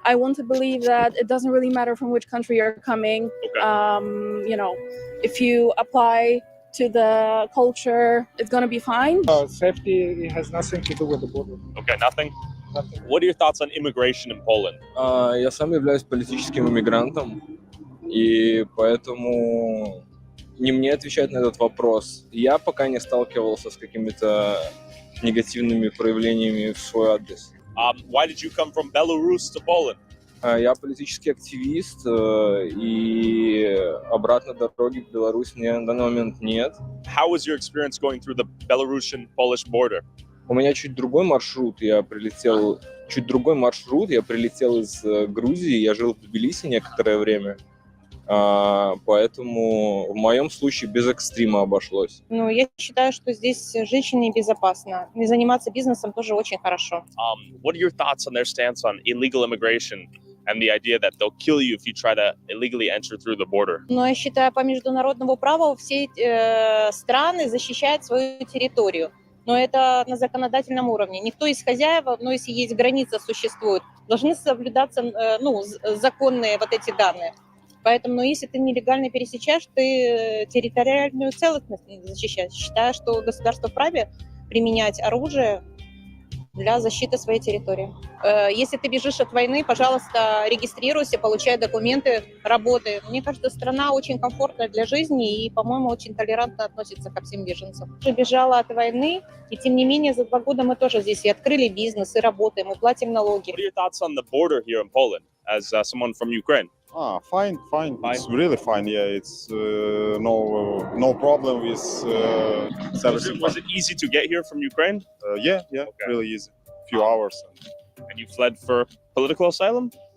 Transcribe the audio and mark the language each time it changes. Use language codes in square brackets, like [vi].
[en] I want to believe that it doesn't really matter from which country you're coming. Okay. If you apply to the culture, it's gonna be fine. Safety has nothing to do with the border. Okay, nothing. What are your thoughts on immigration in Poland? [ru] Я сам являюсь политическим иммигрантом, и поэтому не мне отвечать на этот вопрос. Я пока не сталкивался с какими-то негативными проявлениями в свой адрес. [en] Why did you come from Belarus to Poland? [ru] Я политический активист, и обратной дороги в Беларусь мне на данный момент нет. [en] How was your experience going through the Belarusian-Polish border? [ru] У меня чуть другой маршрут. Я прилетел из Грузии. Я жил в Тбилиси некоторое время. Поэтому в моем случае без экстрима обошлось. Ну, я считаю, что здесь женщине безопасно. И заниматься бизнесом тоже очень хорошо. [en] What are your thoughts on their stance on illegal immigration and the idea that they'll kill you if you try to illegally enter through the border? [ru] Но я считаю, по международному праву все страны защищают свою территорию. Но это на законодательном уровне. Никто из хозяев, но если есть граница существует, должны соблюдаться законные вот эти данные. Поэтому, если ты нелегально пересечаешь, ты территориальную целостность не защищаешь. Считаю, что государство вправе применять оружие для защиты своей территории. Если ты бежишь от войны, пожалуйста, регистрируйся, получай документы, работай. Мне кажется, страна очень комфортная для жизни и, по-моему, очень толерантно относится ко всем беженцам. Я бежала от войны, и тем не менее за 2 года мы тоже здесь и открыли бизнес, и работаем, и платим налоги. [en] What are your thoughts on the border here in Poland as someone from Ukraine? Fine. It's really fine. Yeah, it's no problem with service. Was it easy to get here from Ukraine? Yeah, really easy. Few hours. And you fled for political asylum?